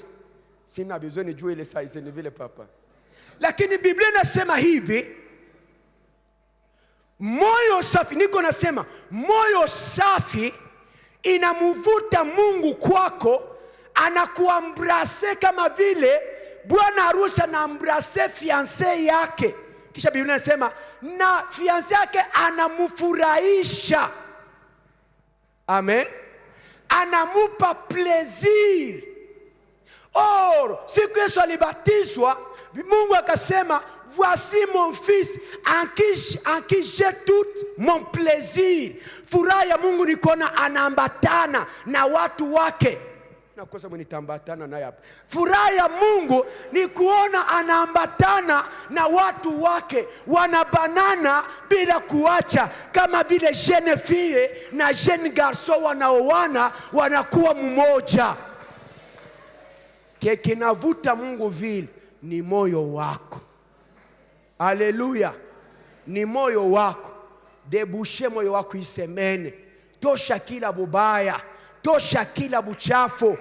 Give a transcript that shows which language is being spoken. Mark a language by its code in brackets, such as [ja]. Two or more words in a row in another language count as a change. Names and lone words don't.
[sw] Sina bizoni nijue ile size ni vile papa. Lakini Biblia inasema hivi, moyo safi, niko nasema moyo safi inamuvuta Mungu kwako, anakuambrase kama vile bwana harusi anaambrase fiancé yake. Kisha Biblia inasema na fiancé yake anamufurahisha. Amen. Anamupa plaisir. Siku Yesu alibatizwa, Mungu akasema [fr] voici mon fils en qui j'ai tout mon plaisir. [sw] Furaha ya Mungu ni kuona anaambatana na watu wake. Nakosa mnitambatana naye hapa. Furaha ya Mungu ni kuona anaambatana na watu wake, wanabanana bila kuacha, kama vile [fr] jeune fille [sw] na [fr] jeune garçon [sw] wanaoana wanakuwa mmoja. Kinavuta Mungu vile ni moyo wako. Haleluya. Ni moyo wako. Debushe moyo wako isemene. Tosha kila bubaya, tosha kila buchafu.